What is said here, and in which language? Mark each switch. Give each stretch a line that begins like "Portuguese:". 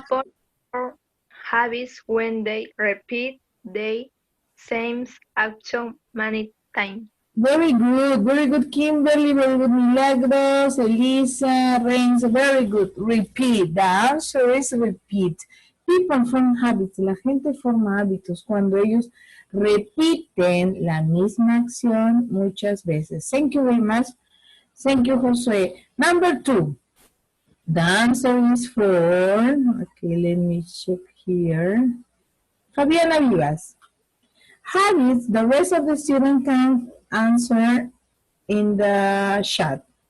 English: People form habits when they repeat the same action many times. Very good, Kimberly, very good, Milagros, Elisa, Reigns, very good. Repeat, the answer is repeat. People form habits,
Spanish: la gente forma hábitos cuando ellos repiten la misma acción muchas veces.
English: Thank you very much. Thank you, Josue. Number 2. The answer is for, okay, let me check here. Fabiana Vivas. Habits, the rest of the students can answer in the chat.